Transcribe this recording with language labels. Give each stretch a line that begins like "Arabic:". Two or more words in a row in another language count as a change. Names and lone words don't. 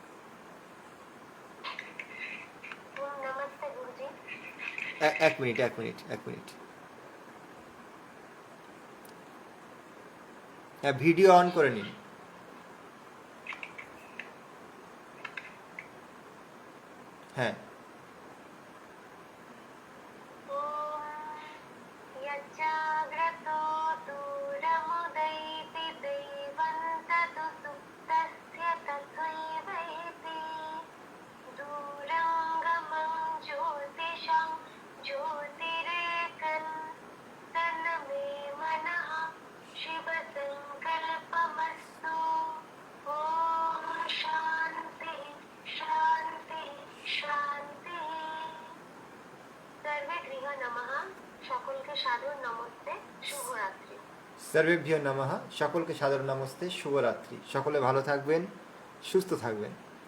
Bangla: নমস্তে গুরুজি। এক মিনিট। হ্যাঁ, ভিডিও অন করে নিন। হ্যাঁ,
Sanskrit: यच्चाग्रतो दूरमुदैति दैवन्ततु सुप्तस्य तथैवैति दूरङ्गमं ज्योतिषं ज्योतिरेकं तन्मे मनः शिवसङ्कल्पमस्तु। ॐ शान्ति शान्ति शान्ति। सर्वे गृह नमः।
Bangla: সকলকে সাদর নমস্তে, শুভরাত্রি।
Sanskrit: সর্বেভ্যো নমঃ,
Bangla: সকলকে সাদর নমস্তে, শুভরাত্রি। সকলে ভালো থাকবেন, সুস্থ থাকবেন।